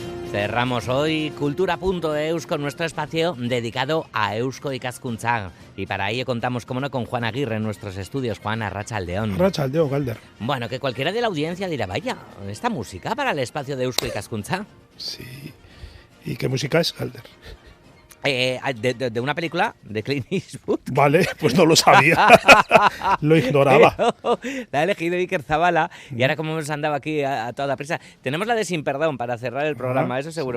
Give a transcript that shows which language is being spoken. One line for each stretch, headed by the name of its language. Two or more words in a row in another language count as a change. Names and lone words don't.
Spanish: Cerramos hoy Cultura.eus con nuestro espacio dedicado a Eusko Ikaskuntza. Y para ello contamos, como no, con Juan Aguirre en nuestros estudios. Juan,
Basque: arratsaldeon. Arratsaldeon, Galder.
Spanish: Bueno, que cualquiera de la audiencia dirá, vaya, ¿esta música para el espacio de Eusko Ikaskuntza? Sí. ¿Y qué música es, Galder? De una película de Clint Eastwood. Vale, pues no lo sabía. Lo ignoraba. Pero la ha elegido Iker Zabala y ahora, como hemos andado aquí a toda prisa, tenemos la de Sin Perdón para cerrar el programa, eso seguro,